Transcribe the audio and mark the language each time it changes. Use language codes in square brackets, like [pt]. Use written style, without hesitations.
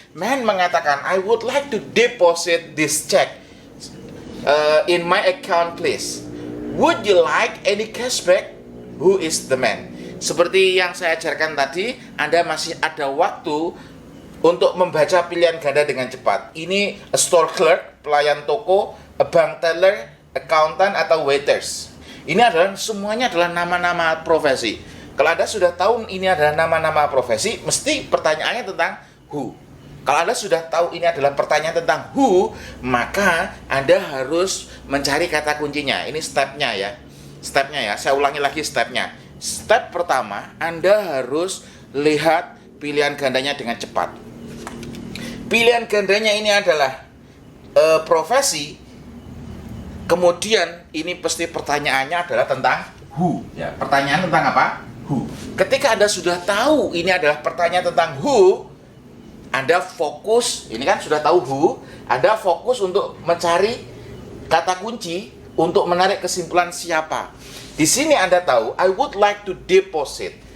[id] Man mengatakan, [en] I would like to deposit this check in my account, please. Would you like any cashback? Who is the man? [id] Seperti yang saya ajarkan tadi, Anda masih ada waktu untuk membaca pilihan ganda dengan cepat. [en] Ini a store clerk, [id] pelayan toko, [en] a bank teller, accountant, atau waiters. [id] Ini adalah semuanya adalah nama-nama profesi. Kalau Anda sudah tahu ini adalah nama-nama profesi, mesti pertanyaannya tentang who. Kalau Anda sudah tahu ini adalah pertanyaan tentang who, maka Anda harus mencari kata kuncinya. Ini stepnya ya. Stepnya ya, saya ulangi lagi stepnya. Step pertama, Anda harus lihat pilihan gandanya dengan cepat. Pilihan gandanya ini adalah profesi. Kemudian ini pasti pertanyaannya adalah tentang who. Ya, pertanyaan tentang apa? Who. Ketika Anda sudah tahu ini adalah pertanyaan tentang who, Anda fokus, ini kan sudah tahu who, Anda fokus untuk mencari kata kunci untuk menarik kesimpulan siapa. Di sini Anda tahu, [en] I would like to deposit.